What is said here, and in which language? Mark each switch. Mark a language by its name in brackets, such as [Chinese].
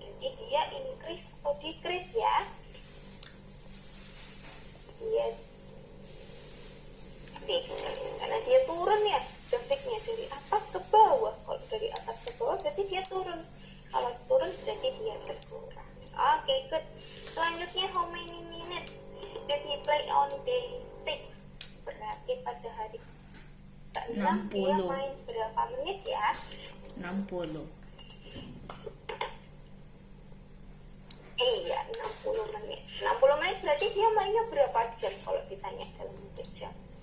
[Indonesian] Jadi dia increase atau decrease ya. Dia decrease karena dia turun ya grafiknya dari atas ke bawah. Kalau dari atas ke bawah berarti dia turun. Kalau turun berarti dia berkurang. Oke, good. [English] Selanjutnya, how many minutes did he play on day 6? [Indonesian] Berarti pada hari ke-6 dia 60. main berapa menit ya? 60. Iya, 60 menit. 60 menit berarti dia mainnya berapa jam kalau ditanya dalam bentuk jam?